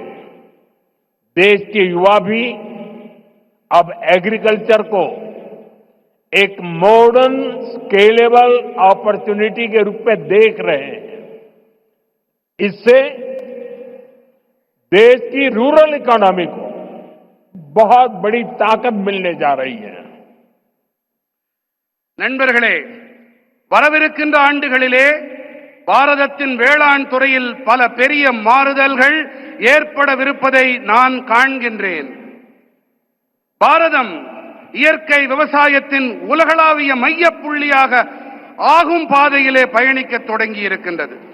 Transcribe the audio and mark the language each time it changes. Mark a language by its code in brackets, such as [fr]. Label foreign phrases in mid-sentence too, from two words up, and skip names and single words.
[hi] देश के युवा भी अब एग्रीकल्चर को एक [en] modern scalable opportunity [hi] के रूप में देख रहे हैं. इससे देश की [en] rural economy [hi] को बहुत बड़ी ताकत मिलने जा रही है. [ta] நண்பர்களே, வரவிருக்கின்ற ஆண்டுகளிலே பாரதத்தின் வேளாண் துறையில் பல பெரிய மாறுதல்கள் ஏற்படவிருப்பதை நான் காண்கின்றேன். பாரதம் இயற்கை விவசாயத்தின் உலகளாவிய மையப் புள்ளியாக ஆகும் பாதையிலே பயணிக்க தொடங்கி இருக்கின்றது.